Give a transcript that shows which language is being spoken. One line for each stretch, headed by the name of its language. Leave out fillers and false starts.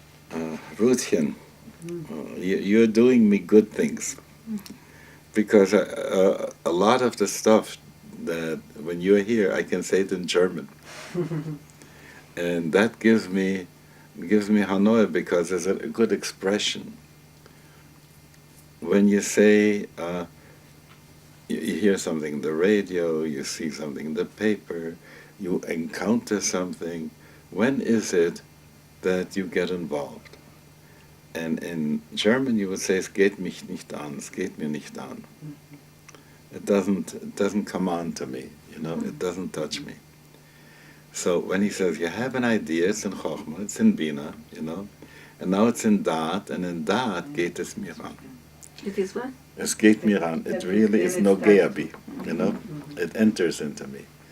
English: Ruthchen, you're doing me good things, because a lot of the stuff that when you're here, I can say it in German, and that gives me hanoah, because it's a good expression. When you say, you hear something in the radio, you see something in the paper, you encounter something, when is it that you get involved? And in German you would say,
German: es geht mich nicht an, es geht mir nicht an.
English: It doesn't come on to me, it doesn't touch me. So when he says, you have an idea, it's in Chochmah, it's in Bina, and now it's in Da'at, and in Da'at
German: geht es mir an.
English: It is what?
German: Es geht mir an.
English: It really is
Hebrew: nogea bi,
English: It enters into me.